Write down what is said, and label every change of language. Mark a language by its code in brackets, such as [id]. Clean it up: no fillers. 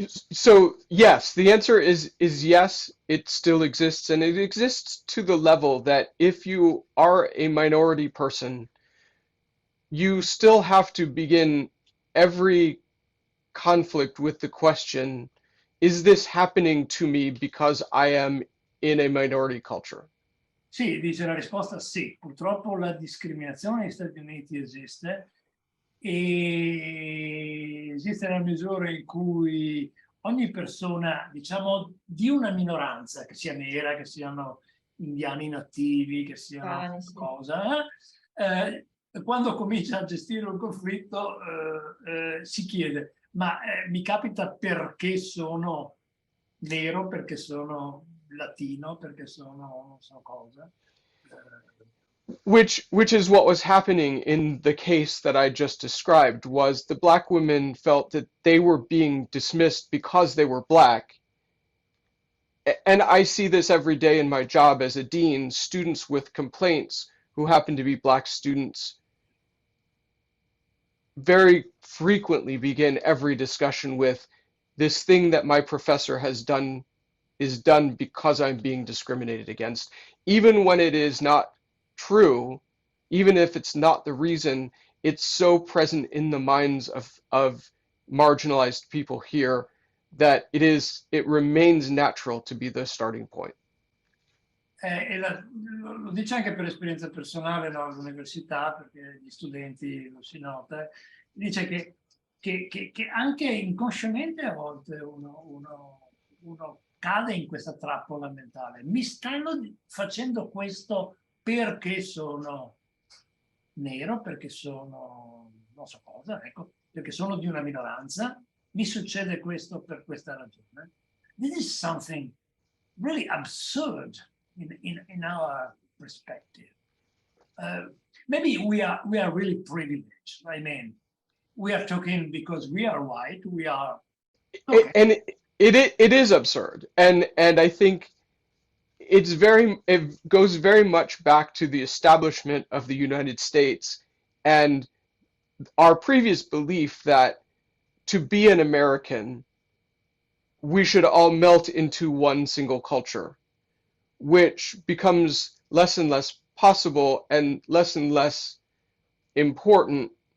[en] So yes, the answer is yes, it still exists, and it exists to the level that if you are a minority person, you still have to begin every conflict with the question, is this happening to me because I am in a minority culture? [it] Sì, dice la risposta sì. Purtroppo la discriminazione negli Stati Uniti esiste, e esiste nella misura in cui ogni persona, diciamo, di una minoranza, che sia nera, che siano indiani nativi, che siano Sì. cosa, quando comincia a gestire un conflitto si chiede, ma mi capita perché sono nero, perché sono latino, perché sono non so cosa. [en] Which is what was happening in the case that I just described, was the black women felt that they were being dismissed because they were black. And I see this every day in my job as a dean, students with complaints who happen to be black students very frequently begin every discussion with, this thing that my professor has done is done because I'm being discriminated against. Even when it is not true, even if it's not the reason, it's so present in the minds of marginalized people here that it remains natural to be the starting point. [it] Lo dice anche per esperienza personale, no, all'università, perché gli studenti lo si nota, dice che anche inconsciamente a volte uno cade in questa trappola mentale. Mi stanno facendo questo perché sono nero, perché sono non so cosa, ecco, perché sono di una minoranza, mi succede questo per questa ragione. [en] This is something really absurd in our perspective. Maybe we are really privileged. I mean, we are talking because we are white. We are okay. And it is absurd, and I think it goes very much back to the establishment of the United States and our previous belief that to be an American, we should all melt into one single culture, which becomes less and less possible and less important,